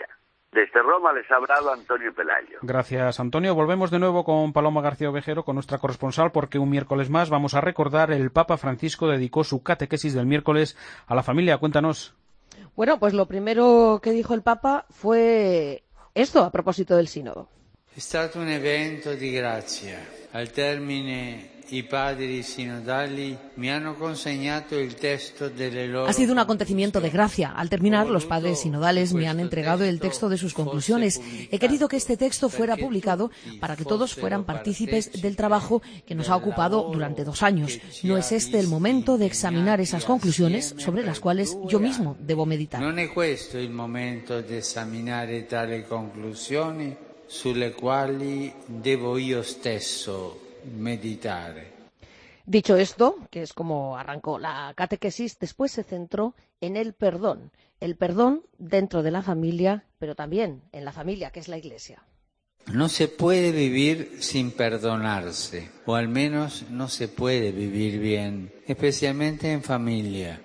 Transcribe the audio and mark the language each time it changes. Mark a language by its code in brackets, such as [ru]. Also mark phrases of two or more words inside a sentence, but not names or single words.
[es] Desde Roma les ha hablado Antonio Pelayo. Gracias, Antonio. Volvemos de nuevo con Paloma García Ovejero, con nuestra corresponsal, porque un miércoles más vamos a recordar el Papa Francisco dedicó su catequesis del miércoles a la familia. Cuéntanos. Bueno, pues lo primero que dijo el Papa fue esto a propósito del sínodo. [it] È stato un evento di grazia. Al termine i padri sinodali mi hanno consegnato il testo delle loro. [es] Ha sido un acontecimiento de gracia. Al terminar, los padres sinodales me han entregado el texto de sus conclusiones. He querido que este texto fuera publicado para que todos fueran partícipes del trabajo que nos ha ocupado durante 2 años. No es este el momento de examinar esas conclusiones sobre las cuales yo mismo debo meditar. [it] Non è questo il momento di esaminare tali conclusioni sulle quali devo io stesso meditare. [es] Dicho esto, que es como arrancó la catequesis, después se centró en el perdón dentro de la familia, pero también en la familia, que es la Iglesia. No se puede vivir sin perdonarse, o al menos no se puede vivir bien, especialmente en familia.